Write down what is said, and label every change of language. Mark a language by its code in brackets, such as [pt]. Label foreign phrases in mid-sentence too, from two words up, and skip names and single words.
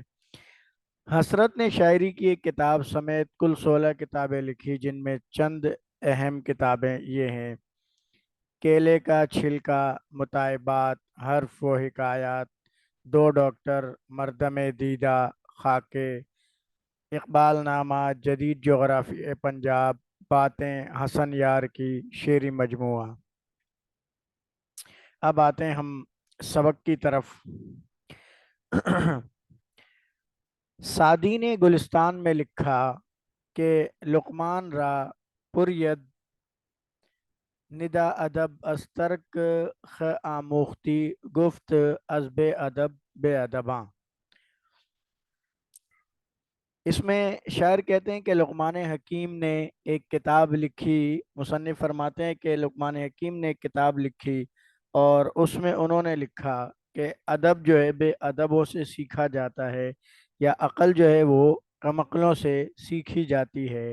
[ur] حسرت نے شاعری کی ایک کتاب سمیت کل 16 کتابیں لکھی، جن میں چند اہم کتابیں یہ ہیں: کیلے کا چھلکا، مطالبات، حرف و حکایات، دو ڈاکٹر، مردم دیدہ، خاکے، اقبال نامہ، جدید جغرافی پنجاب، باتیں، حسن یار کی شعری مجموعہ۔ اب آتے ہیں ہم سبق کی طرف۔ سعدی نے گلستان میں لکھا کہ [fa] لقمان را پرید ندا ادب از ترک خ آموختی، گفت از بے ادب بے ادباں۔ [ur] اس میں شاعر کہتے ہیں کہ لقمان حکیم نے ایک کتاب لکھی، مصنف فرماتے ہیں کہ لقمان حکیم نے ایک کتاب لکھی اور اس میں انہوں نے لکھا کہ ادب جو ہے بے ادبوں سے سیکھا جاتا ہے، یا عقل جو ہے وہ کم عقلوں سے سیکھی جاتی ہے۔